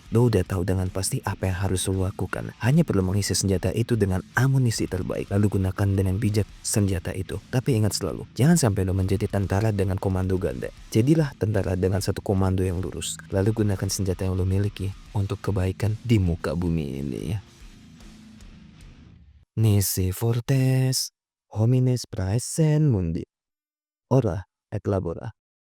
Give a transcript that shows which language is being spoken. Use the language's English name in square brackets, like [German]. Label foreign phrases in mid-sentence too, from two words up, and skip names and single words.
[Indonesian] Lo udah tahu dengan pasti apa yang harus lo lakukan. Hanya perlu mengisi senjata itu dengan amunisi terbaik. Lalu gunakan dengan bijak senjata itu. Tapi ingat selalu, jangan sampai lo menjadi tentara dengan komando ganda. Jadilah tentara dengan satu komando yang lurus. Lalu gunakan senjata yang lo miliki untuk kebaikan di muka bumi ini ya. [Latin] Nisi fortes, homines praesen mundi. Ora et labora.